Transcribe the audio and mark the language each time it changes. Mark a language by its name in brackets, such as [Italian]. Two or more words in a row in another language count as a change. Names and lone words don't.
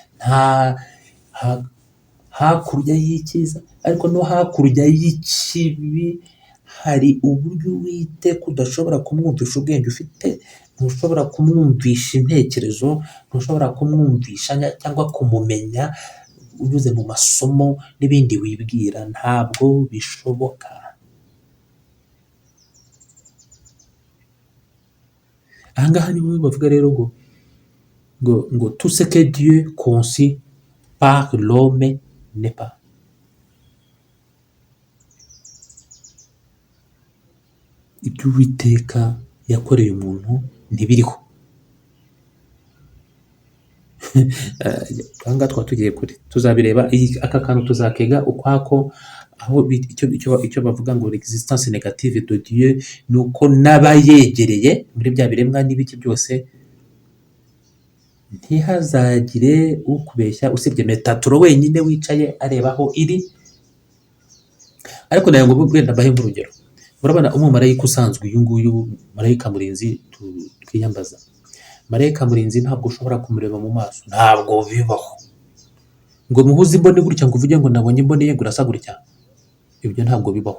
[Kinyarwanda] Hakurya y'icyiza, ariko no hakurya y'ikibi hari uburyo Uwiteka udashobora kumwumvisha ubwenge ufite, ntushobora kumwumvisha intekerezo, ntushobora kumwumvisha cyangwa kumumenya unyuze mu masomo n'ibindi wibwira. Ntabwo bishoboka. aha ngaha ni bamwe bavuga rero ngo [French] tout ce que Dieu conçut par l'homme n'est pas. [Kinyarwanda] Ibyo Uwiteka yakoreye umuntu ntibiriho. Aha ngaha twaba tugiye kure, tuzabireba aka kantu tuzakega ukwako, aho icyo bavuga ngo [French] l'existence négative de Dieu [Kinyarwanda] ni uko n'abayegereye muri bya biremwa n'ibiki byose ntihazagire ukubeshya usibye Metatron wenyine wicaye areba aho iri. Ariko nayo ngo wenda mbahe nk'urugero, murabona umumarayika usanzwe uyu nguyu marayika murinzi twiyambaza, marayika murinzi ntabwo ushobora kumureba mu maso, ntabwo bibaho ngo muhuze imboni gutya ngo uvuge ngo nabonye imboni ye ngo urasa gutya, ibyo ntabwo bibaho.